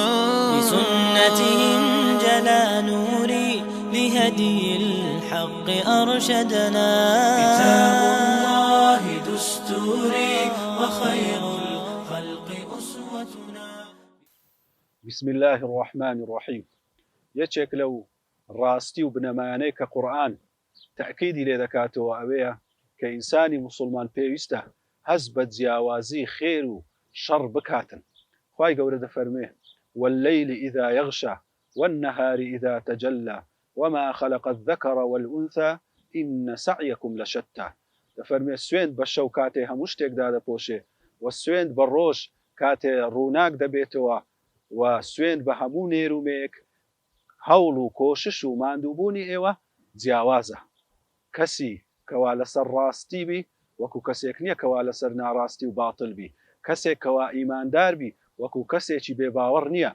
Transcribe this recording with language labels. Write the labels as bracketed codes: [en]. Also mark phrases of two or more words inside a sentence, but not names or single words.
[ar] بسنته انجلى نوري لهدي الحق أرشدنا. كتاب الله دستوري وخير الخلق أسوتنا. بسم الله الرحمن الرحيم. [ckb] يچێک لەو ڕاستی و بنەمایانەی کە قورئان تەئکیدی لێ دەکاتەوە ئەوەیە کە ئینسانی موسڵمان پێویستە هەز بە جیاوازی خێر و شەڕ بکاتن. خوای گەورە دەفەرمێ [ar] والليل إذا يغشى والنهار إذا تجلى وما خلق الذكر والأنثى إن سعيكم لشتى. [ckb] دەفەرمێ سوێند بە شەو کاتێ هەموو شتێکدا دەپۆشێ و سوێند بە ڕۆژ کاتێ ڕووناک دەبێتەوە و سوێند بە هەموو نێرومێک هەوڵ و کۆشش و ماندووبوونی ئێوە جیاوازە. کەسی کەوا لەسەر ڕاستی بی وەکو کەسێک نییە کەوا لەسەر ناڕاستی و باتڵ بی، کەسێک کەوا ئیماندار بی وەکو کەسێکی بێباوەڕ نییە.